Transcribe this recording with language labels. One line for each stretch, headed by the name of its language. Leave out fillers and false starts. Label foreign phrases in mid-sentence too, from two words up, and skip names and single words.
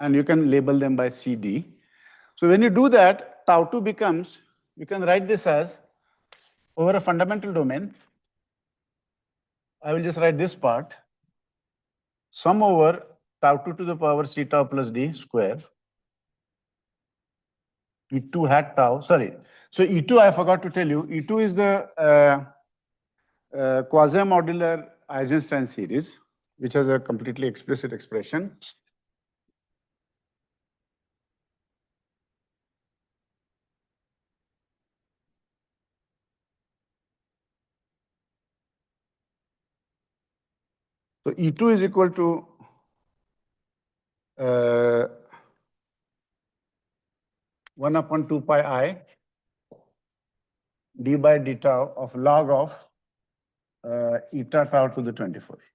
English: and you can label them by CD. So when you do that, tau 2 becomes, you can write this as over a fundamental domain. I will just write this part, sum over tau 2 to the power C tau plus D square, E2 hat tau, sorry. So E2, I forgot to tell you, E2 is the quasi-modular Eisenstein series, which has a completely explicit expression. So E2 is equal to 1 upon 2 pi I d by d tau of log of eta tau to the 24.